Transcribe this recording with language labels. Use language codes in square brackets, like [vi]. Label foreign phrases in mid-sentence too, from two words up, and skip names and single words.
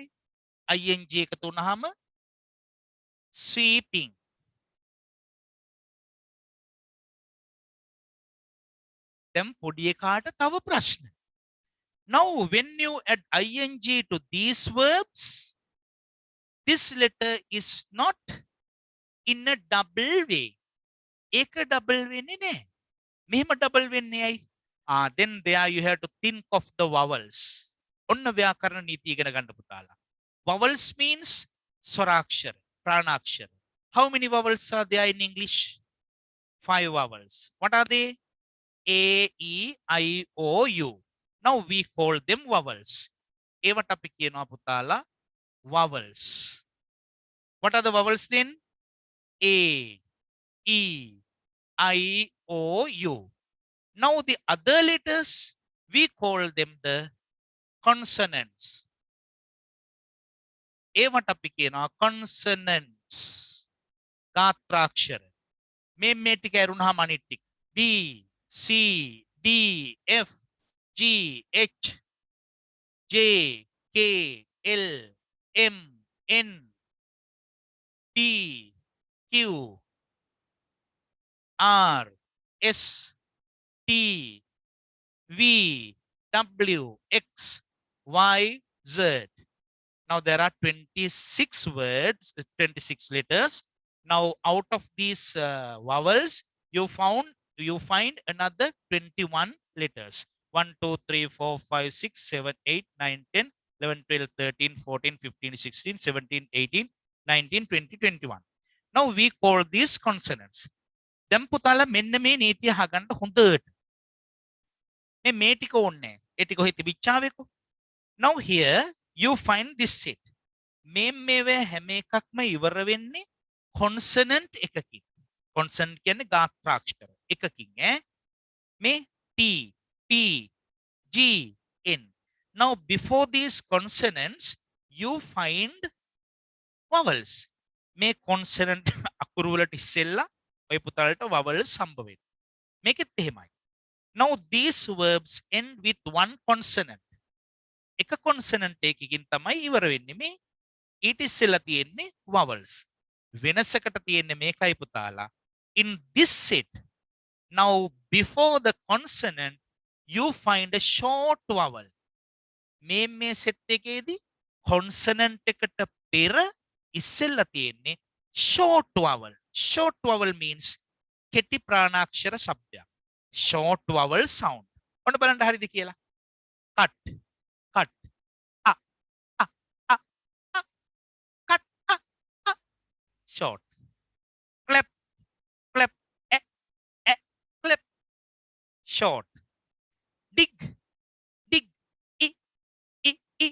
[si] ing එකතු වුනහම sweeping. දැන් පොඩි එකාට තව ප්‍රශ්න. [en] Now when you add ing to these verbs, this letter is not in a double way. [si] ඒක double වෙන්නේ නැහැ. මෙහෙම double වෙන්නේ ඇයි? [en] Then there you have to think of the vowels. [si] ඔන්න ව්‍යාකරණ නීති ඉගෙන ගන්න පුතාලා. [en] Vowels means [si] ස්වරාක්ෂර, ප්‍රාණාක්ෂර. [en] How many vowels are there in English? 5 vowels. What are they? A, E, I, O, U. Now we call them vowels. [si] ඒවට අපි කියනවා පුතාලා vowels. [en] What are the vowels then? A, E, I, O, U. Now the other letters, we call them the consonants. [si] ඒවට අපි කියනවා consonants. ගාත්‍රාක්ෂර. මේ ටික ඇරුණාම අනිත් ටික B C D F G H J K L M N P Q R S T V W X Y Z. [en] Now there are 26 words, 26 letters. Now out of these vowels, you find another 21 letters. 1, 2, 3, 4, 5, 6, 7, 8, 9, 10, 11, 12, 13, 14, 15, 16, 17, 18, 19, 20, 21. Now we call these consonants. [si] දැන් පුතාලා මෙන්න මේ නීතිය අහගන්න හොඳට. මේ ටික ඕනේ. ඒ ටික ඔහෙ තිබිච්චාවෙකෝ. [en] Now here you find this set. [si] මේවේ හැම එකක්ම ඉවර වෙන්නේ consonant එකකින්. consonant කියන්නේ ගාත්‍රාක්ෂර එකකින් ඈ. මේ T, P, G, N. [en] Now before these consonants you find vowels. [si] මේ consonant අකුරු වලට ඉස්සෙල්ලා ඔය පුතාලට vowels හම්බ වෙනවා. මේකෙත් එහෙමයි. [en] Now these verbs end with one consonant. [si] එක consonant එකකින් තමයි ඉවර වෙන්නේ. මේ ඊට ඉස්සෙල්ලා තියෙන්නේ vowels. වෙනසකට තියෙන්නේ මේකයි පුතාලා. [en] In this set, now before the consonant you find a short vowel. [si] මේ set එකේදී consonant එකට පෙර ඉස්සෙල්ලා තියෙන්නේ [en] short vowel. Short vowel means [si] කෙටි ප්‍රාණාක්ෂර ශබ්දයක්. [en] Short vowel sound. [si] ඔන්න බලන්න හරිද කියලා. [en] cut, cut, a, a, a, a, cut, a, a. Short. Clap, clap, e, clap. Short. Dig, dig, I, I, I.